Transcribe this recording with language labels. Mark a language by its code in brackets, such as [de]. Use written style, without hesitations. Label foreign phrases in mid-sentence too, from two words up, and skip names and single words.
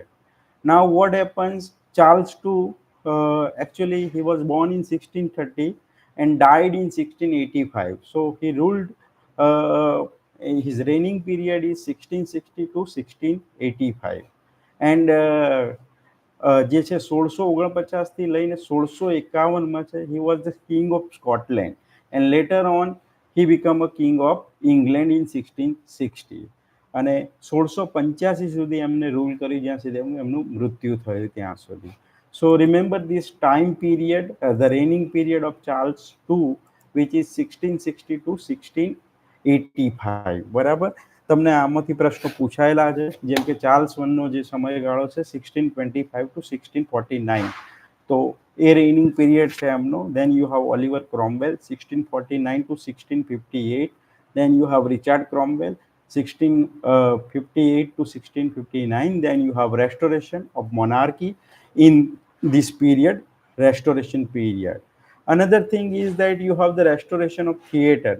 [en] Now, what happens? Charles II, actually, he was born in 1630 and died in 1685. So he ruled. His reigning period is 1660 to 1685, and [gu] જે છે 1649 થી લઈને 1651માં છે, [en] he was the king of Scotland, and later on he became a king of England in 1660. [gu] અને 1685 સુધી એમને રૂલ કરી, જ્યાં સુધી એમનું મૃત્યુ થયું ત્યાં સુધી. [en] So remember this time period, the reigning period of Charles II, which is 1660 to 1685. [gu] બરાબર? તમને આમાંથી પ્રશ્નો પૂછાયેલા છે, જેમ કે ચાર્લ્સ વનનો જે સમયગાળો છે 1625 to 1649, તો એ [en] reigning period [gu] છે એમનો. [en] Then you have Oliver Cromwell 1649 to 1658. Then you have Richard Cromwell 1658 to 1659. Then you have restoration of monarchy in this period, restoration period. Another thing is that you have the restoration of theater.